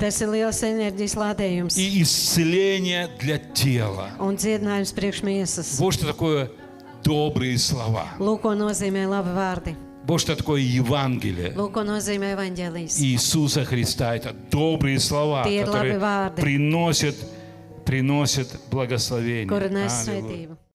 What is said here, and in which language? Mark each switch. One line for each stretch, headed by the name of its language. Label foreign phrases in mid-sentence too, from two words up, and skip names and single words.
Latvian: Tas ir liels enerģijas lādējums.
Russian: и исцеление для тела.
Latvian: Un dziedinājums priekš miesas.
Russian: Вот что такое добрые слова.
Latvian: Lūk, ko nozīmē labi vārdi.
Russian: Вот что такое Евангелие
Latvian: Lūk, ko nozīmē evaņģēlijs.
Russian: Иисуса Христа. Это добрые слова,
Latvian: Tie ir
Russian: которые
Latvian: labi vārdi.
Russian: приносят благословение.
Latvian: Kuri nes
Russian: Аллилуйя.
Latvian: svētību.